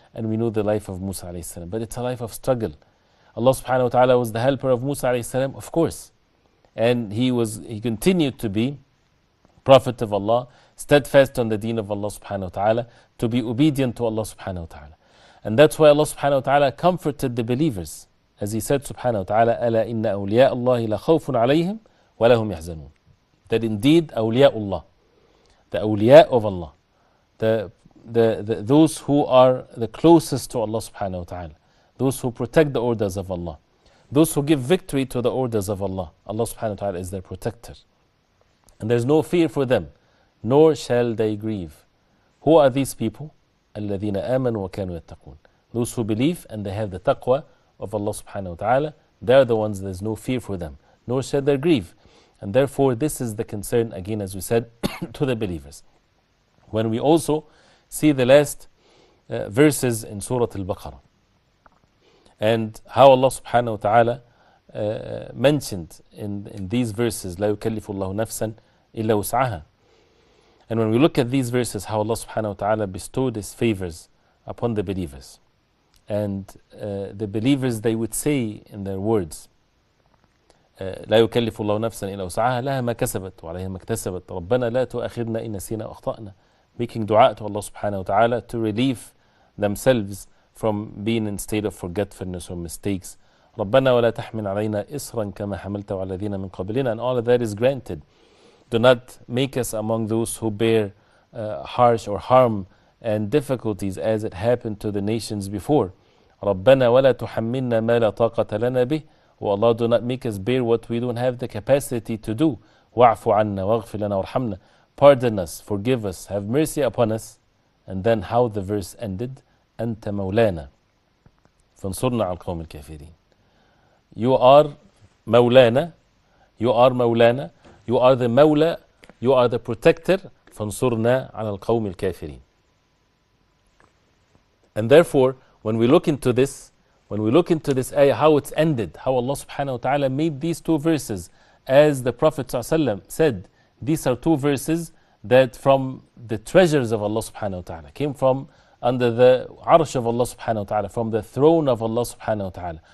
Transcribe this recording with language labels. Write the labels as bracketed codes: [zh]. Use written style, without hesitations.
[en] And we know the life of Musa alayhi salam. But it's a life of struggle. Allah subhanahu wa ta'ala was the helper of Musa alayhi salam, of course. And he continued to be Prophet of Allah, steadfast on the deen of Allah subhanahu wa ta'ala, to be obedient to Allah subhanahu wa ta'ala. And that's why Allah subhanahu wa ta'ala comforted the believers. As he said subhanahu wa ta'ala, [ar] أَلَا إِنَّ أَوْلِيَاءَ اللَّهِ لَخَوْفٌ عَلَيْهِمْ وَلَهُمْ يَحْزَنُونَ. [en] That indeed awliya Allah, the awliya of Allah, those who are the closest to Allah subhanahu wa ta'ala, those who protect the orders of Allah, those who give victory to the orders of Allah, Allah subhanahu wa ta'ala is their protector. And there's no fear for them, nor shall they grieve. Who are these people? [ar] الَّذِينَ آمَنُوا وَكَانُوا يَتَّقُونَ. [en] Those who believe and they have the taqwa of Allah subhanahu wa ta'ala, they're the ones there's no fear for them, nor shall they grieve. And therefore this is the concern, again as we said, to the believers. When we also see the last verses in Surah Al-Baqarah, and how Allah subhanahu wa ta'ala mentioned in these verses, [ar] لا يكلف الله نفسا إلا وسعها. [en] And when we look at these verses, how Allah subhanahu wa ta'ala bestowed his favors upon the believers. And the believers, they would say in their words, [ar] لا يكلف الله نفسا إلا وسعها لها ما كسبت وعليها ما اكتسبت ربنا لا تؤاخذنا إن نسينا أو أخطأنا. [en] Making dua to Allah subhanahu wa ta'ala to relieve themselves from being in state of forgetfulness or mistakes. [ar] ربنا ولا تحمل علينا إصرا كما حملته على الذين من قبلنا, [en] and all of that is granted. Do not make us among those who bear harsh or harm and difficulties as it happened to the nations before. [ar] ربنا ولا تحملنا ما لا طاقة لنا به. [en] Oh Allah, do not make us bear what we don't have the capacity to do. [ar] واعف عنا واغفر لنا وارحمنا. [en] Pardon us, forgive us, have mercy upon us. And then how the verse ended, [ar] أنت مولانا فانصرنا على القوم الكافرين. [en] You are مولانا, you are مولانا, you are the Mawla, you are the protector. [ar] فانصرنا على القوم الكافرين. [en] And therefore, when we look into this ayah, how it's ended, how Allah subhanahu wa ta'ala made these two verses, as the Prophet ﷺ said, these are two verses that from the treasures of Allah subhanahu wa ta'ala, came from under the arsh of Allah subhanahu wa ta'ala, from the throne of Allah subhanahu wa ta'ala.